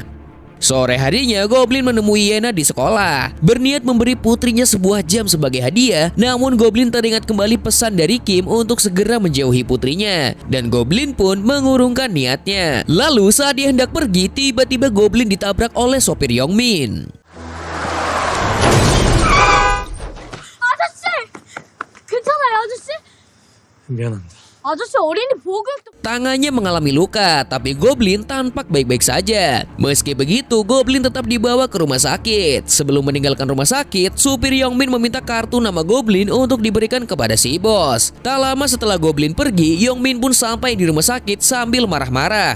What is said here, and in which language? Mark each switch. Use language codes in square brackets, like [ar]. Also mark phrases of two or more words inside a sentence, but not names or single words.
[id] Sore harinya, Goblin menemui Yena di sekolah, berniat memberi putrinya sebuah jam sebagai hadiah. Namun Goblin teringat kembali pesan dari Kim untuk segera menjauhi putrinya, dan Goblin pun mengurungkan niatnya. Lalu saat dia hendak pergi, tiba-tiba Goblin ditabrak oleh sopir Youngmin. [ko] 아저씨! 괜찮아요, 아저씨? 미안합니다. 아저씨 어린이 보호구역 [id] Tangannya mengalami luka, tapi Goblin tampak baik-baik saja. Meski begitu, Goblin tetap dibawa ke rumah sakit. Sebelum meninggalkan rumah sakit, supir Youngmin meminta kartu nama Goblin untuk diberikan kepada si bos. Tak lama setelah Goblin pergi, Youngmin pun sampai di rumah sakit sambil marah-marah.